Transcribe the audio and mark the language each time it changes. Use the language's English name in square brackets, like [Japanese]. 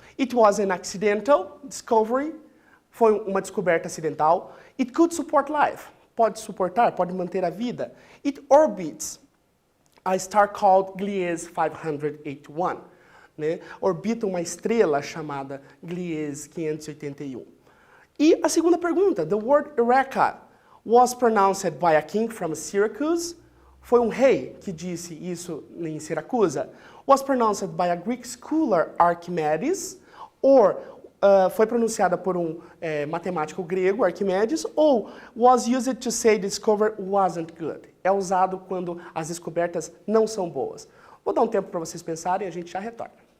[English] It was an accidental discovery, [Portuguese] foi uma descoberta acidental. [English] It could support life, [Portuguese] pode suportar, pode manter a vida. [English] It orbits a star called Gliese 581, né? [Portuguese] Orbita uma estrela chamada Gliese 581. E a segunda pergunta, [English] the word Eureka was pronounced by a king from Syracuse. [Portuguese] Foi um rei que disse isso em Siracusa. [English] Was pronounced by a Greek scholar Archimedes. [Portuguese] Or foi pronunciada por um matemático grego, Arquimedes. [English] Ou was used to say the discovery wasn't good. [Portuguese] É usado quando as descobertas não são boas. Vou dar um tempo para vocês pensarem e a gente já retorna.